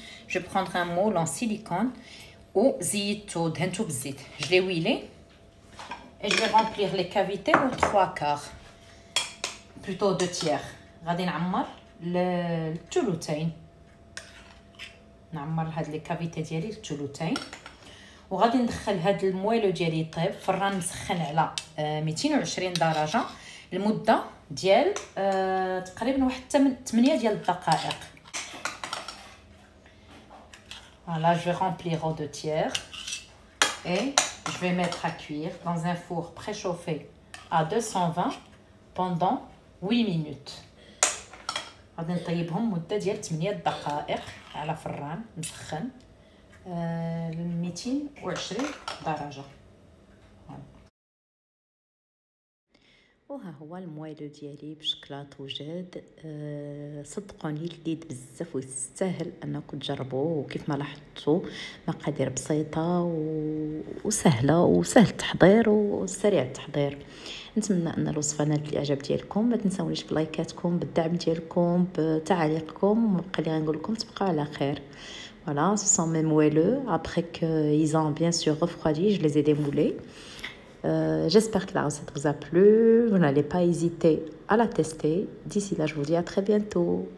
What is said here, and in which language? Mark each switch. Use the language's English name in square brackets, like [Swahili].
[Arabic] جو بروندر ان مول [French] en silicone [Arabic] وزيدتو دهنتو بالزيت. [French] Je l'ai huilé et je vais remplir les cavités aux 3/4 plutôt 2/3. [Arabic] غادي نعمر الثلثين، نعمر هاد لي كافيتي ديالي الثلثين. وغادي ندخل هاد المويلو ديالي يطيب فران مسخن على 220 درجه لمده ديال تقريبا واحد 8 ديال الدقائق. [French] Voilà, je vais remplir aux 2/3 et je vais mettre à cuire dans un four préchauffé à 220 pendant 8 minutes. [Arabic] غادي نطيبهم مده ديال 8 دقائق على فران مسخن 220 درجه. وها هو المويلو ديالي بشكلاط وجاد. صدقوني لذيذ بزاف ويستاهل انكم تجربوه. وكيف ما لاحظتوا مقادير بسيطه وسهله وسهل التحضير وسريع التحضير. نتمنى ان الوصفه نالت الاعجاب ديالكم. ما تنساونيش بلايكاتكم، بالدعم ديالكم، بتعاليقكم. وبقى لي غنقول لكم تبقاو على خير. [French] Voilà, ce sont mes moelleux. Après qu'ils ont bien sûr refroidi, je les ai démoulés. J'espère que la recette vous a plu. Vous n'allez pas hésiter à la tester. D'ici là, je vous dis à très bientôt.